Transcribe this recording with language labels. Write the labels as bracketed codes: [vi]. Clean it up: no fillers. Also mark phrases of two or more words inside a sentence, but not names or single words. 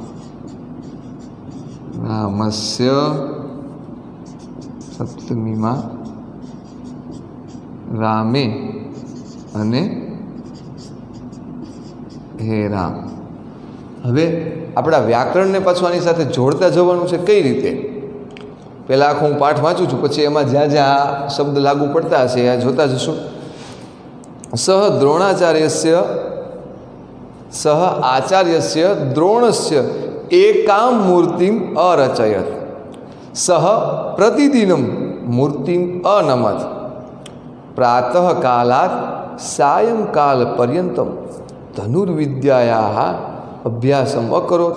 [gu] રામસ્ય, સપ્તમીમાં રામે અને હે રામ। હવે આપણા વ્યાકરણને પાછું આની સાથે જોડતા જવાનું છે। કઈ રીતે? પહેલાં આખો હું પાઠ વાંચું છું, પછી એમાં જ્યાં જ્યાં આ શબ્દ લાગુ પડતા હશે આ જોતા જશું। [sa] સહ દ્રોણાચાર્યસ્ય सह आचार्यस्य द्रोणस्य एकां मूर्तिम् अरचयत् सह प्रतिदिनं मूर्तिम् अनमत् प्रातः कालात् सायंकालपर्यन्तं धनुर्विद्यायाः अभ्यासम् अकरोत्।